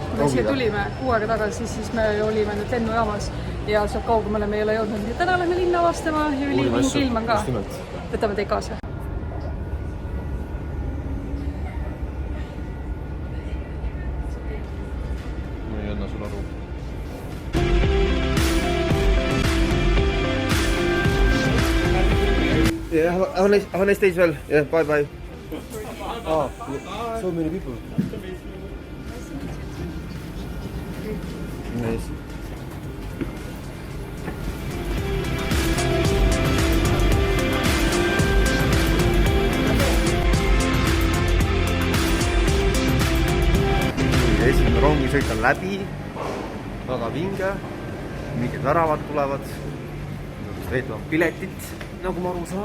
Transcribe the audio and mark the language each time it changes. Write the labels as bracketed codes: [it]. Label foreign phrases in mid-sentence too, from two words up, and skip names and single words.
[et] Kui me siia tulime kuu aega tagasi, siis me olime nüüd lennujaamas ja sealt kaugemale me ei ole jõudnud. Nii täna lähme linna avastama ja ülivingi ilm on ka. Võtame teid kaasa. Ma ei anna sul aru. [en] Yeah, have a nice day as well. Yeah, bye. Oh, so many people. Nice. [et] Esimene rongisõit on läbi, väga vinge, mingid väravad tulevad, veetavad piletit, nagu ma aru saan.